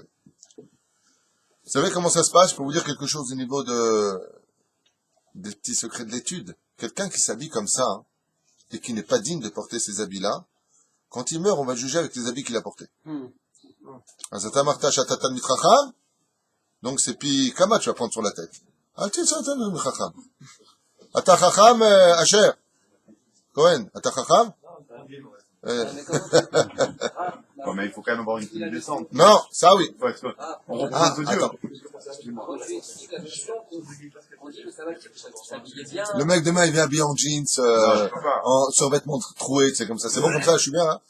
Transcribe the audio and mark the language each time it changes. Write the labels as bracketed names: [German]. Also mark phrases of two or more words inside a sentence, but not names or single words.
[French] Vous savez comment ça se passe? Je peux vous dire quelque chose au niveau des petits secrets de l'étude. Quelqu'un qui s'habille comme ça, hein, et qui n'est pas digne de porter ces habits-là, quand il meurt, on va le juger avec les habits qu'il a portés. Donc c'est [Hebrew] פי כמה [French] tu vas prendre sur la tête. [Hebrew] אתה חכם אשר. Cohen, אתה חכם? [French] Bon, mais il faut quand même avoir une tenue décente. Non, ça oui. Faut être, on représente Dieu. Attends. On dit que ça va s'habiller bien. Le mec demain il vient habillé en jeans, je peux pas. en survêtement troué, c'est comme ça. C'est bon comme ça, je suis bien, hein?